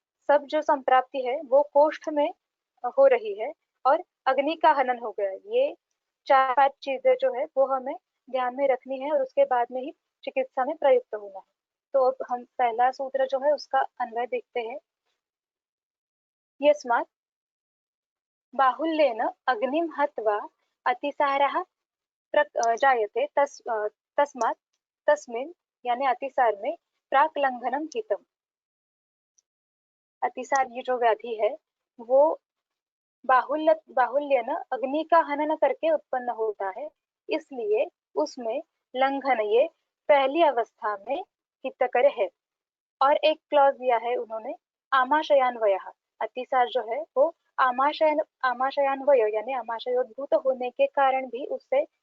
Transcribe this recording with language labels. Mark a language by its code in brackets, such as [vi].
[hi] सब जो संप्राप्ति है वो कोष्ठ में हो रही है और अग्नि का हनन हो गया। ये 4-5 चीजें जो है वो हमें ध्यान में रखनी है और उसके बाद में ही चिकित्सा में प्रयुक्त होना है। तो अब हम पहला सूत्र जो है उसका अन्वय देखते हैं। [sa] यस्मात् बाहुल्येन अग्निं हत्वा अतिसारः जायते तस्मात् तस्मिन् [hi] यानी अतिसार में [sa] प्राक लंघनम हितम। [hi] अतिसार ये जो व्याधि है वो बाहुल्य न अग्नि का हनन करके उत्पन्न होता है, इसलिए उसमें लंघन ये पहली अवस्था में हितकर है। और एक क्लॉज दिया है उन्होंने, आमाशयान्वय। अतिसार जो है वो आमाशयान्वय यानी आमाशयोद्भूत होने के कारण भी उससे